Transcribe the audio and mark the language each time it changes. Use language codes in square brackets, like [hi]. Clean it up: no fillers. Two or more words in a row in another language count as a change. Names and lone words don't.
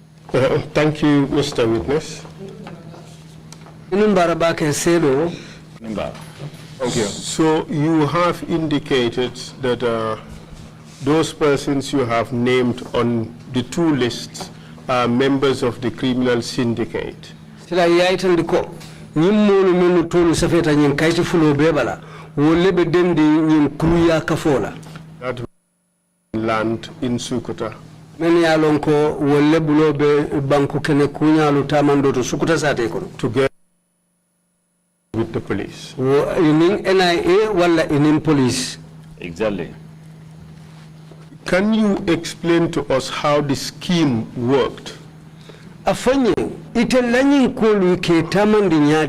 [en] Thank you, Mr. Witness. Thank you. So you have indicated that those persons you have named on the two lists are members of the criminal syndicate. [man] Sila yaitandiko nyimmo menu tolu safeta nyin kaiti fulo bebala wolebe dendi nyin kruya kafola. [en] That land in Sukuta. [man] Men ya lonko wolebulo be banku kene kunya lutamando to Sukuta sate kono. [en] Together with the police. [man] In NIA wala in police. [en] Exactly. Can you explain to us how the scheme worked? [man] Afanye itelanyi kolu ke tamandi nyadi.